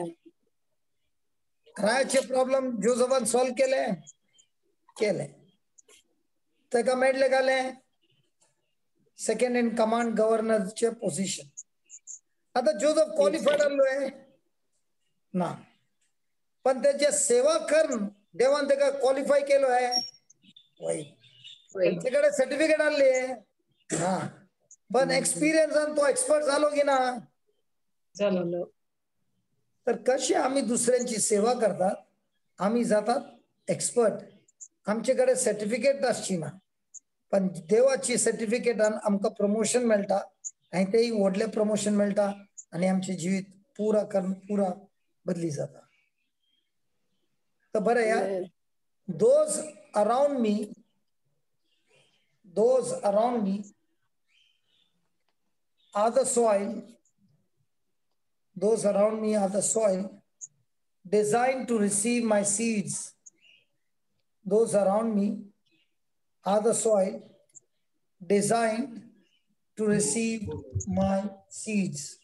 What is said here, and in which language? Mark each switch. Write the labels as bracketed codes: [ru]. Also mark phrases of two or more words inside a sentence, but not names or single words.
[kok] रायाचे प्रॉब्लेम जोझफान सॉल्व केले. तेका मेळ्ळे गाले [en] second in command [kok] गव्हर्नरचे पोझिशन. आता जोझफ क्वालिफाईड आसलोय ना पण त्याचे सेवा करून देवान तेका क्वालिफाय केलो आहे त्याच्याकडे सर्टिफिकेट आणले हा पण एक्सपिरियन्सान तो एक्सपर्ट झालो की ना झालो. तर कशी आम्ही दुसऱ्यांची सेवा करतात आम्ही जातात एक्सपर्ट. आमच्याकडे सर्टिफिकेट आसची ना पण देवाची सर्टिफिकेटान आमकां प्रमोशन मेळटा आणि तेही व्हडले प्रमोशन मेळटा आणि आमचे जीवित पुरा बदली जाता. तर बरं या [en] those around me are the soil. Those around me are the soil designed to receive my seeds. Those around me are the soil designed to receive my seeds.